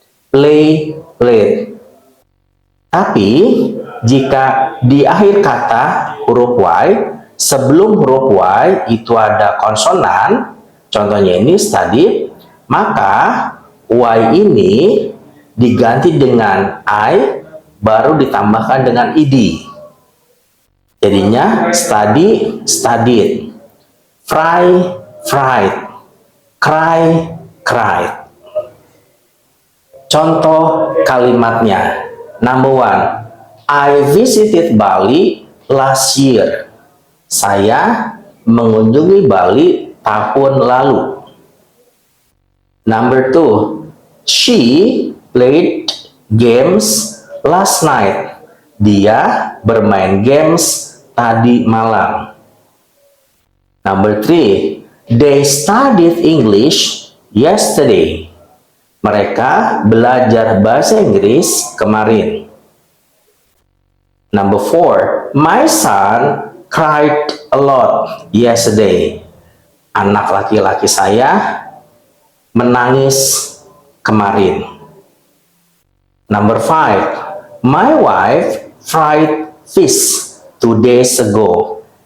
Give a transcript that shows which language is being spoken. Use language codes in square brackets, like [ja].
[en] Play, played. [id] Tapi jika di akhir kata huruf Y, sebelum huruf Y itu ada konsonan, contohnya ini study, maka Y ini diganti dengan I, baru ditambahkan dengan id. Jadinya [en] study, studied, fry, fried, cry, cried. [id] Contoh kalimatnya. [en] Number 1, I visited Bali last year. [id] Saya mengunjungi Bali tahun lalu. [en] Number 2, she played games last night. [id] Dia bermain games tadi malam. [en] Number 3, they studied English yesterday. [id] Mereka belajar bahasa Inggris kemarin. [en] Number 4, my son cried a lot yesterday. [id] Anak laki-laki saya menangis kemarin. [en] Number 5, my wife fried fish 2 days ago.